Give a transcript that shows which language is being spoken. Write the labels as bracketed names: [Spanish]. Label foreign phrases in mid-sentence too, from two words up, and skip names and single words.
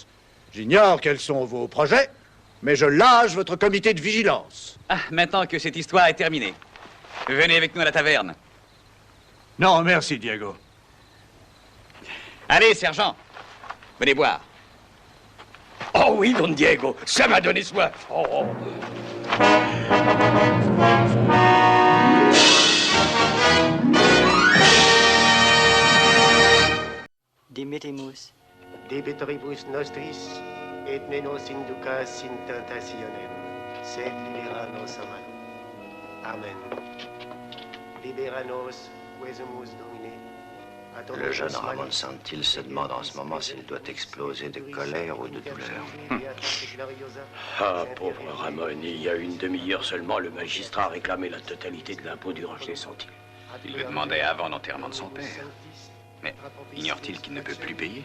[French] J'ignore quels sont vos projets, mais je lâche votre comité de vigilance. Ah, maintenant que cette histoire est terminée, venez avec nous à la taverne. Non, merci, Diego. Allez, sergent, venez boire. Oh oui, Don Diego, ça m'a donné soif. Oh. [Latin] Dimittimus. Debetoribus nostris, et ne nos inducas in tentationem, sed libera nos a malo. Amen. Libera nos, quesumus Domine. [French] Le jeune Ramon Santil se demande en ce moment s'il doit exploser de colère ou de douleur. Ah, pauvre Ramon, il y a une demi-heure seulement, le magistrat a réclamé la totalité de l'impôt du rocher Santil. Il le demandait avant l'enterrement de son père. Mais ignore-t-il qu'il ne peut plus payer?